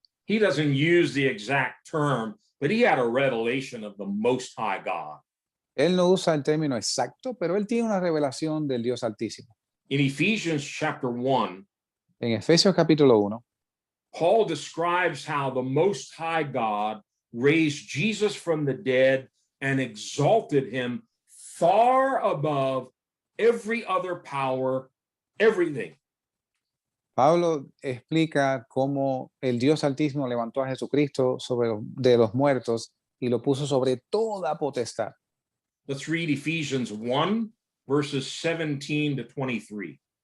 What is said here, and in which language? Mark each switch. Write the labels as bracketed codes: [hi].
[en] he doesn't use the exact term, but he had a revelation of the Most High God. [es] él no usa el término exacto, pero él tiene una revelación del Dios Altísimo. [en] In Ephesians chapter 1, [es] En Efesios capítulo 1, [en] Paul describes how the Most High God raised Jesus from the dead and exalted him far above every other power, everything. [es] Pablo explica cómo el Dios Altísimo levantó a Jesucristo de los muertos y lo puso sobre toda potestad. [en] Let's read Ephesians 1, verses 17 to 23.